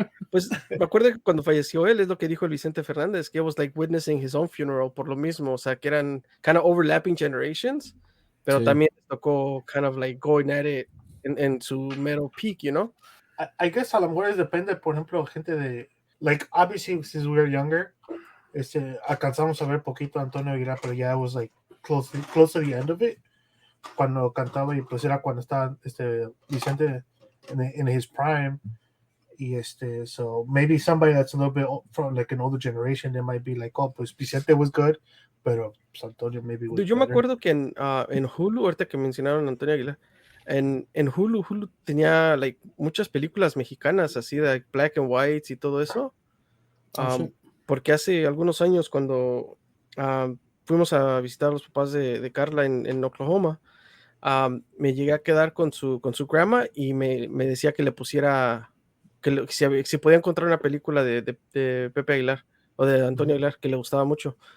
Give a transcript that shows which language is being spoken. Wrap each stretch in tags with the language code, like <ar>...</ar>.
<es>Pues me acuerdo que cuando falleció él, es lo que dijo el Vicente Fernández, que</es> <en>was like witnessing his own funeral</en> <es>por lo mismo, o sea, que eran</es> <en>kind of overlapping generations,</en> <es>pero también tocó</es> <en>kind of like going at it</en> <es>en su mero peak, you know?</es> <en>I guess</en> <es>a lo mejor depende, por ejemplo, gente de...</es> <en>Like, obviously, since we were younger,</en> <es>alcanzamos a ver poquito a Antonio Aguilar,</es> <en>pero ya was like close to the end of it,</en> <es>cuando cantaba, y pues era cuando estaba Vicente</es> <en>in his prime, y so maybe somebody that's a little bit from like an older generation, they might be like, oh, pues Vicente was good, pero pues Antonio maybe was</en> <es>Yo me</es> <en>better.</en> <es>acuerdo que en Hulu, ahorita que mencionaron a Antonio Aguilar, en Hulu tenía like muchas películas mexicanas así de like,</es> <en>black and white</en> <es>y todo eso, porque hace algunos años cuando fuimos a visitar a los papás de Carla en Oklahoma, me llegué a quedar con su grandma y me decía que le pusiera si podía encontrar una película de Pepe Aguilar o de Antonio Aguilar que le gustaba mucho.</es>